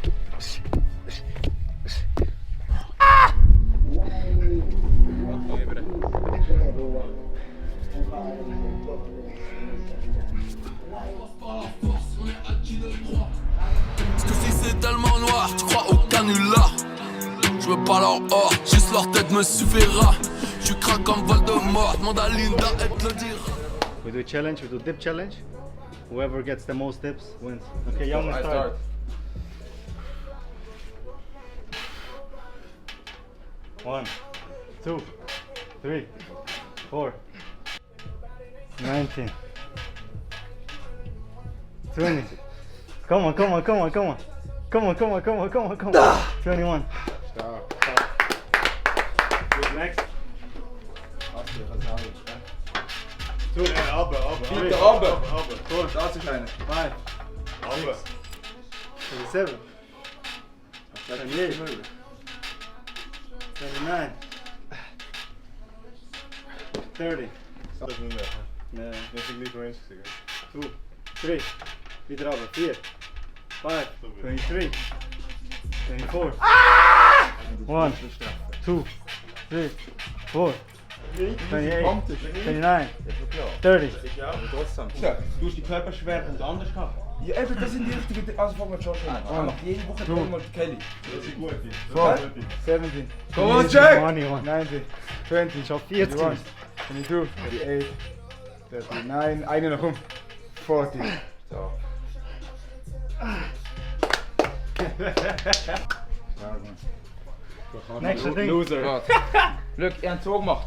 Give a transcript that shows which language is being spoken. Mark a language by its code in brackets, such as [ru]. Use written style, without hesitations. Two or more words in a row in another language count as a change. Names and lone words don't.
[fr] Parce que si c'est tellement noir, tu crois au canular. Je veux pas leur or, juste leur tête me suffira. Je craque comme Voldemort, demande à Linda, elle te le dira. [en] We do a challenge, we do dip challenge. Whoever gets the most dips wins. Okay, you want to start? 1, 2, 3, 4, 19, 20. Come on, come on, come on, come on. Come on, come on, come on, come on, come on. 21. Who's next? Two. Yeah, Abba. Keep the Abba. 4. That's a kleine. 5. Abba. 27. 28. 29. 30. [nl] Dat is niet meer. Nee. Dat vind ik niet eens zeker. 2, 3. [de] Wieder runter. 4, 5, 23, 24. 1, 2, 3, 4, 28, 29, 30. So, du hast die Körperschwerpunkt anders gehabt. Ja, eben, das sind die richtigen. Also fangen wir Josh an. Er macht jede Woche dreimal die Kelly. [nl] Dat is goed. 4, 17, [en] Come on, check! 21, 19, 20, [de] schon 40, 22, 38, 39, eine noch um, 40. So. Nächste Ding. Loser. Look, ihr habt es so gemacht.